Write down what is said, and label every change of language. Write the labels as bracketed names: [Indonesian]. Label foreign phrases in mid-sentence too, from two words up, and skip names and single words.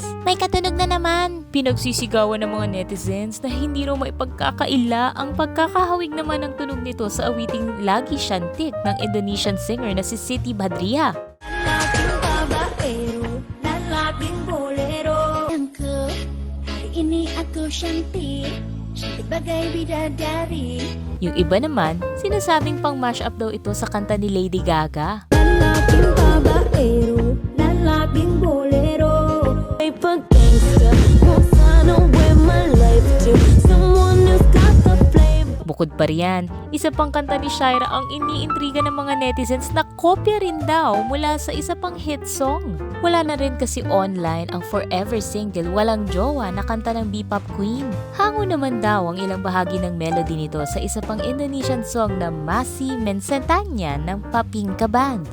[Filipino] May katunog na naman! Pinagsisigawan ng mga netizens na hindi raw maipagkakaila ang pagkakahawig naman ng tunog nito sa awiting Lagi Syantik ng [English] Indonesian singer [Filipino] na si Siti Badriah. Lalaking babaero, lalaking bolero. Angko, [Indonesian] hari ini aku cantik, cantik bagai bidadari. [Filipino] Yung iba naman, sinasabing pang [English] mash up [Filipino] daw ito sa kanta ni Lady Gaga. Lalaking babaero, lalaking bolero. [English] Ay pag-gangsta, wanna wear my life to someone who's got the flame. [Filipino] Bukod pa riyan, isa pang kanta ni Shaira ang iniintriga ng mga netizens na kopya rin daw mula sa isa pang [English] hit song. [Filipino] Wala na rin kasi online ang [English] forever single [Filipino] Walang Jowa na kanta ng B-pop queen. Hango naman daw ang ilang bahagi ng melody nito sa isa pang [English] Indonesian song [Filipino] na Masih Mencentannya ng Papingka Band.